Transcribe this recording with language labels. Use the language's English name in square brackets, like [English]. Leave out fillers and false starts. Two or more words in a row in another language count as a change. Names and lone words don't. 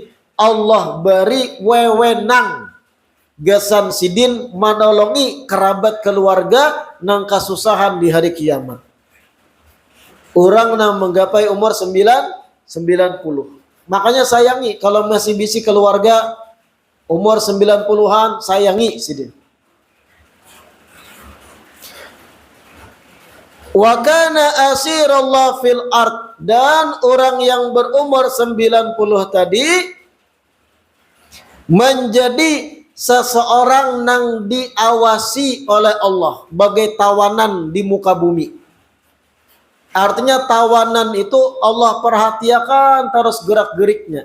[Banjar] Allah beri wewenang gasan sidin menolongi kerabat keluarga nang kasusahan di hari kiamat. Orang nang menggapai umur 90. Makanya sayangi kalau masih bisi keluarga umur 90-an, sayangi sidin. [Arabic] Wa kana asirallah fil ard, [Banjar] dan orang yang berumur 90 tadi menjadi seseorang yang diawasi oleh Allah bagai tawanan di muka bumi. Artinya tawanan itu Allah perhatikan terus gerak-geriknya.